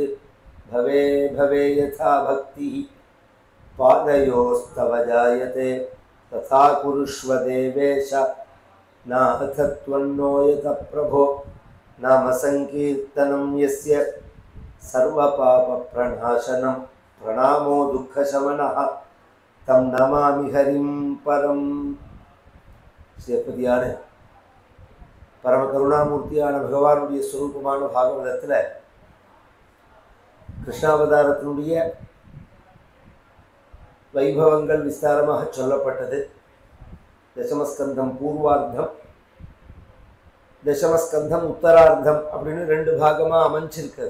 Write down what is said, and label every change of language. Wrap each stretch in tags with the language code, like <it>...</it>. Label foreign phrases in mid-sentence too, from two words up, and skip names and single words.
<sa>भवे भवे यथा भक्तिः पादयोस्तव जायते तथा कुरुष्व देवेश। नाथ त्वन्नो यत प्रभो नाम संकीर्तनं यस्य सर्वपापप्रणाशनं प्रणामो दुःखशमनः तं नमामि हरिं परम।</sa> <ta>ஸ்ரீபதியான பரம கருணாமூர்த்தியான பகவானுடைய ஸ்வரூபமான பாகவதத்தில் கிருஷ்ணாவதாரத்தினுடைய வைபவங்கள் விஸ்தாரமாக சொல்லப்பட்டது. தசமஸ்கந்தம் பூர்வார்த்தம், தசமஸ்கந்தம் உத்தரார்த்தம் அப்படின்னு ரெண்டு பாகமாக அமைஞ்சிருக்கிறது.</ta>